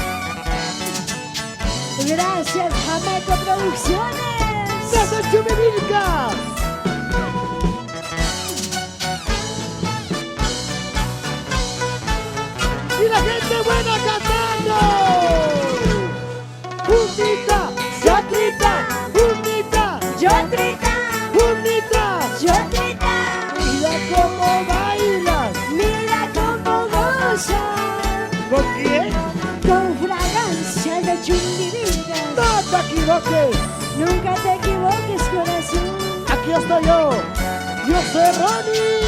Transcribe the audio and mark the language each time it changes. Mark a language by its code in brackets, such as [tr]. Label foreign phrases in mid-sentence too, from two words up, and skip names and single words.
[es] Gracias, Jameco Producciones. Desde Chumivilca. Y la gente buena cantando. Junita, Yatrita, Junita, Yo trita. Junita. Yo trita. Mira cómo bailas. Mira cómo goza. ¿Con quién? Con fragancia de Chumbivilca. No te equivoques. Nunca te equivoques, corazón. Aquí estoy yo. Yo soy Ronnie.